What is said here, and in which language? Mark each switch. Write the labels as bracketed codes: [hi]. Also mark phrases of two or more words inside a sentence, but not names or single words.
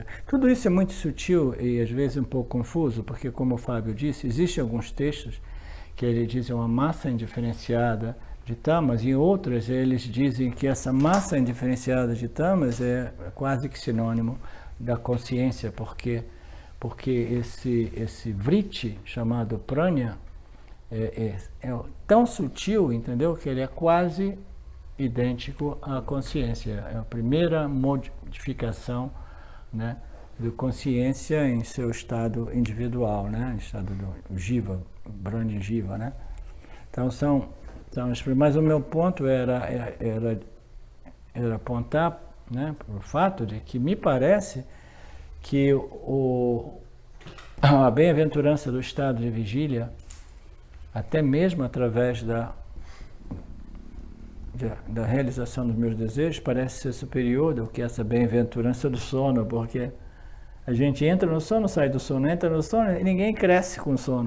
[pt] Tudo isso é muito sutil e às vezes um pouco confuso, porque como o Fábio disse, existem alguns textos que ele diz uma massa indiferenciada de tamas, e em outras eles dizem que essa massa indiferenciada de tamas é quase que sinônimo da consciência, porque esse vritti chamado pranya é tão sutil, entendeu, que ele é quase idêntico à consciência. É a primeira modificação, né, de consciência em seu estado individual, né, em estado do jiva, [sa] ब्रह्म जीव, [pt] né. Então mas o meu ponto era apontar, né, para o fato de que me parece que a bem-aventurança do estado de vigília, até mesmo através da realização dos meus desejos, parece ser superior do que essa bem-aventurança do sono, porque a gente entra no sono, sai do sono, entra no sono, e ninguém cresce com sono.